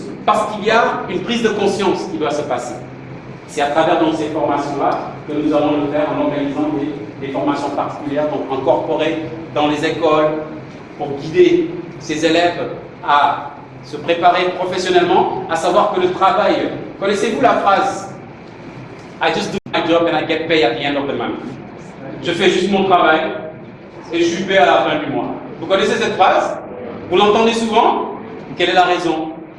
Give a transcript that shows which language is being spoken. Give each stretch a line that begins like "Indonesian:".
French: Parce qu'il y a une prise de conscience qui doit se passer. C'est à travers donc, ces formations-là que nous allons le faire en organisant des formations particulières, donc incorporées dans les écoles pour guider ces élèves à se préparer professionnellement, à savoir que le travail, connaissez-vous la phrase
English: I just do my job and I get paid at the end of the month.
French: Je fais juste mon travail et je suis payé à la fin du mois. Vous connaissez cette phrase? Vous l'entendez souvent? Quelle est la raison?